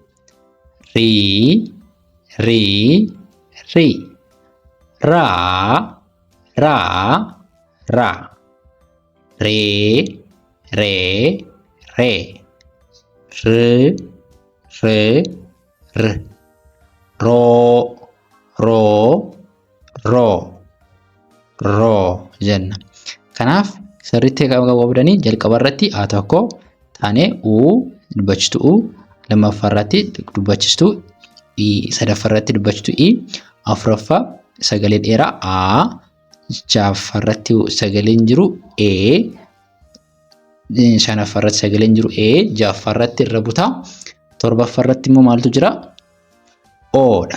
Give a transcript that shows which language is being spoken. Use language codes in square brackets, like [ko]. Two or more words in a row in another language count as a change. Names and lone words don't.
[om] ri ra re ro jenna. Kanaaf sirriitti qabdanii jalqaba irratti a tokko taanee u dubbachistu u lammaffaa irratti dubbachistu i sadaffaa irratti dubbachistu i afuraffaa sagalee dheeraa a ja'affaa irratti sagaleen jiru e shanaffaa irratti sagaleen jiru e ja'affaa irratti irra butaa torbaffaa irratti immoo maaltu jira o dha.